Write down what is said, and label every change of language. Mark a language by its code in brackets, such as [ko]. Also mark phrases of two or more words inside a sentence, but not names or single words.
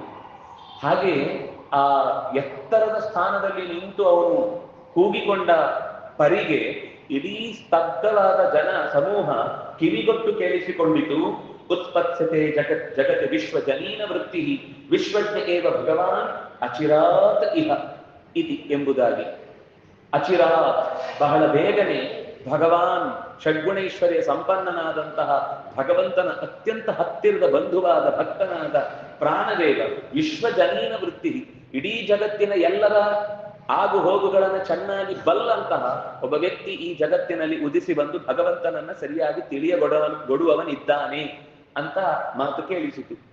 [kn] ಹಾಗೆ ಆ ಎತ್ತರದ ಸ್ಥಾನದಲ್ಲಿ ನಿಂತು ಅವನು ಕೂಗಿಕೊಂಡ ಪರಿಗೆ ಇಡೀ ಸ್ತಬ್ಧವಾದ ಜನ ಸಮೂಹ ಕಿವಿಗೊಟ್ಟು ಕೇಳಿಸಿಕೊಂಡಿತು. [sa] ಉತ್ಪತ್ಸತೆ ಜಗತ್ ವಿಶ್ವಜನೀನ ವೃತ್ತಿ ವಿಶ್ವಜ್ಞ ಏವ ಭಗವಾನ್ ಅಚಿರಾತ್ ಇಹ ಇತಿ ಎಂಬುದಾಗಿ. [kn] ಅಚಿರಾತ್ ಬಹಳ ಬೇಗನೆ ಭಗವಾನ್ ಷಡ್ಗುಣೈಶ್ವರ್ಯ ಸಂಪನ್ನನಾದಂತಹ ಭಗವಂತನ ಅತ್ಯಂತ ಹತ್ತಿರದ ಬಂಧುವಾದ ಭಕ್ತನಾದ ಪ್ರಾಣದೇವ [sa] ವಿಶ್ವಜನೀನ ವೃತ್ತಿ [kn] ಇಡೀ ಜಗತ್ತಿನ ಎಲ್ಲರ ಆಗು ಹೋಗುಗಳನ್ನು ಚೆನ್ನಾಗಿ ಬಲ್ಲಂತಹ ಒಬ್ಬ ವ್ಯಕ್ತಿ ಈ ಜಗತ್ತಿನಲ್ಲಿ ಉದಿಸಿ ಬಂದು ಭಗವಂತನನ್ನ ಸರಿಯಾಗಿ ತಿಳಿಯಗೊಡುವವನಿದ್ದಾನೆ ಅಂತ ಮಾತು ಕೇಳಿಸಿತು.